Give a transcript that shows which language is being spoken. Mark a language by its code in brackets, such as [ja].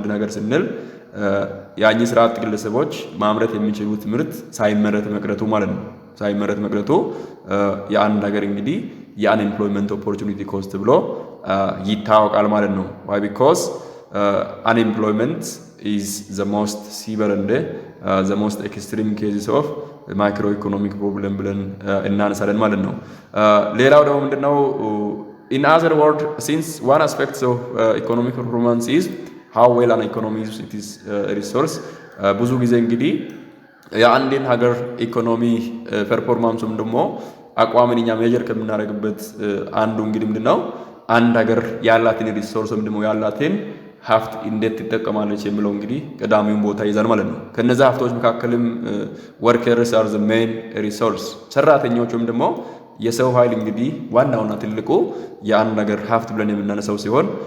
[am] አንድ ነገር ስንል ያኚህ ስራ አጥ ግለሰቦች ማምረት የሚችሉት ምርት ሳይመረት መቅረቱ ማለት ነው። ሳይመረት መቅረቱ የአንድ ነገር እንግዲህ የአንኤምፕሎይመንት ኦፖርቹኒቲ ኮስት ብሎ ይታወቃል ማለት ነው። [en] why because unemployment is the most severe and the most extreme cases of macroeconomic problem [am] ብለን እናነሳለን ማለት ነው። ሌላው ደግሞ ምንድነው? [en] in other words since one aspect of economic performance is how well an economy uses its resource [am] ብዙ ጊዜ እንግዲህ የአንድን ሀገር ኢኮኖሚ ፐርፎርማንሱም ደግሞ አቋምን እኛ ሜጀር ከምናደርግበት አንዱ እንግዲህ ምንድነው? አንድ ሀገር ያላትን ሪሶርስ ወይም ደግሞ ያላትን ሀብት እንዴት ትጠቀማለች የሚለው እንግዲህ ቀዳሚውን ቦታ ይዛል ማለት ነው። ከነዛ ሀብቶች መካከልም [en] workers are the main resource [am] ሰራተኞች ወይም ደግሞ የሰው ኃይል እንግዲህ ዋናውና ትልቁ የአንድ ነገር ሀብት ብለን የምናነሳው ሲሆን